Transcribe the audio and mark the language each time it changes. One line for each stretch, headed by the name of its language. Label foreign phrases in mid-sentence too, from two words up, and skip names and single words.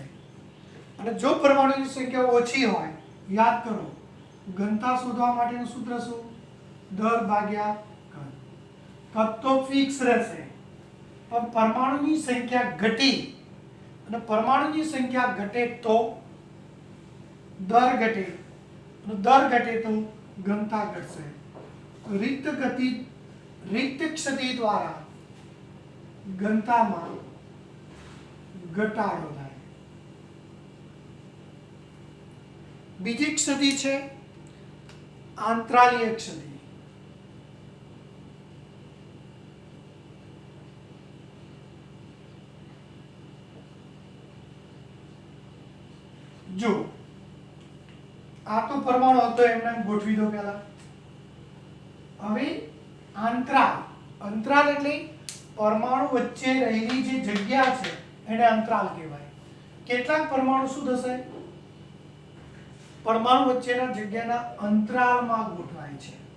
Gujarati: અને જો પરમાણુની સંખ્યા ઓછી હોય, યાદ કરો ઘનતા શોધવા માટેનું સૂત્ર શું, દર ભાગ્યા ઘન। કદ તો ફિક્સ રહેશે પણ પરમાણુની સંખ્યા ઘટી અને પરમાણુની સંખ્યા ઘટે તો દર ઘટે તો ઘનતા ઘટશે। રિક્ત ગતિ રિક્ત ક્ષતિ દ્વારા ઘનતામાં ઘટાડો થાય। બીજી ક્ષતિ છે આંતરાલીય ક્ષતિ। જો આ તો પરમાણુ હતો એમને ગોઠવી દો પહેલા। હવે અંતરાલ એટલે પરમાણુ વચ્ચે રહેલી જે જગ્યા છે એને અંતરાલ કહેવાય। કેટલાક પરમાણુ શું થશે? પરમાણુ વચ્ચેના જગ્યાના અંતરાલમાં ગોઠવાય છે।